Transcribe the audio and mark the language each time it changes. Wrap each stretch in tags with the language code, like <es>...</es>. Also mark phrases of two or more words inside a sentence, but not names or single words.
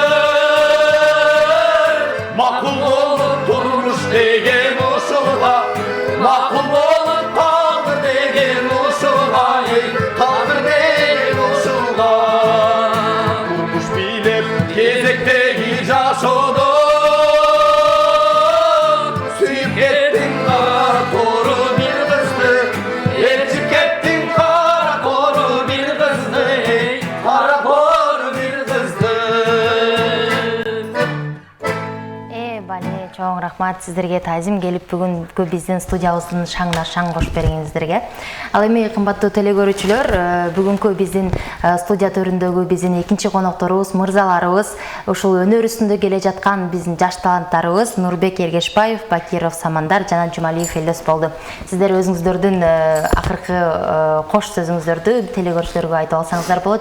<kk>Мақұл болып тұрмыш деген ұшыға Мақұл болып тағдыр деген ұшыға Тағдыр деген ұшыға Тұрмыш билеп кезектегі жашуды Сүйіп кеттің қара торы бір қызды Елшіп кеттің қара торы бір қызды Қара торы бір қызды Бале, чоң рахмат сіздерге тазим келіп бүгінгі біздің студиябыздың шаңына шаң қосып бергеніңіздерге.</kk> <ky>Ал эми кымбаттуу телекөрүүчүлөр, бүгүнкү биздин студия төрүндөгү биздин экинчи конокторубуз, мырзаларыбыз, ушул өнөр үстүндө келе жаткан биздин жаш таланттарыбыз Нурбек Эргешбаев, Бакиров Самандар жана Жумалиев Элдос болду. Сиздер өзүңүздөрдүн акыркы кош сөзүңүздөрдү телекөрүүчүлөргө айтып алсаңыздар болот.</ky>